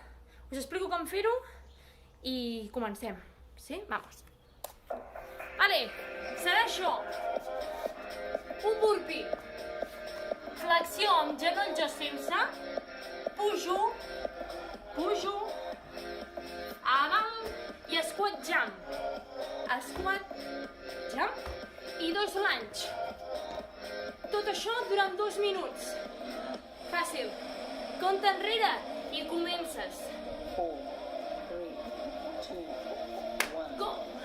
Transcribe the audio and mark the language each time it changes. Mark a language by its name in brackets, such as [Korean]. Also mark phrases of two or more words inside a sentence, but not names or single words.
[Catalan] Us explico com fer-ho i comencem, sí? Vamos. Vale, serà això. Un burpee. Flexió amb genolls o sense. Pujo. Pujo. A dalt i [English] squat jump. Squat jump i 2 lunge. [Catalan] Tot això durant 2 minuts. Fàcil. Compte enrere i comences. 4, 3, 2, 1. Go!